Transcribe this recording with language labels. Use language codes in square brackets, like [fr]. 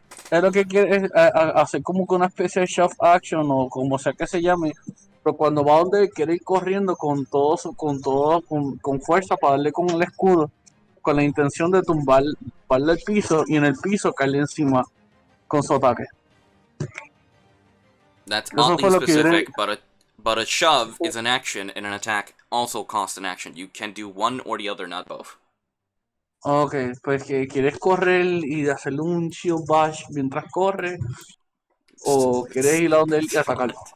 [es] Es lo que quiere es hacer como que una especie de shove action o como sea que se llame, pero cuando va donde él quiere ir corriendo con con fuerza para darle con el escudo, con la intención de tumbarle el piso y en el piso caerle encima con su ataque. [en] That's [es] Eso [en] oddly [es] fue lo que [en] specific, but a shove is an action and an attack also costs an action. You can do one or the other, not both. [es] Ok, pues que quieres correr y hacerle un shield bash mientras corre o quieres ir a donde él y atacarlo.